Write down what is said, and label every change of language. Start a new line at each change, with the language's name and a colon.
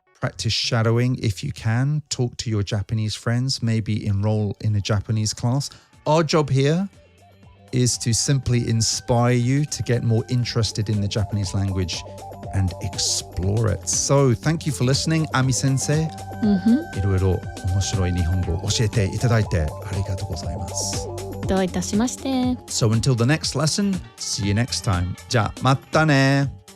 English: Practice shadowing if you can. Talk to your Japanese friends. Maybe enroll in a Japanese class. Our job here is to simply inspire you to get more interested in the Japanese language and explore it. So thank you for listening, Ami Sensei.
Japanese: いろいろ面白い日本語を教えていただいてありがとうございます。どういたしまして。
English: So until the next lesson, see you next time.
Japanese: じゃあまたね。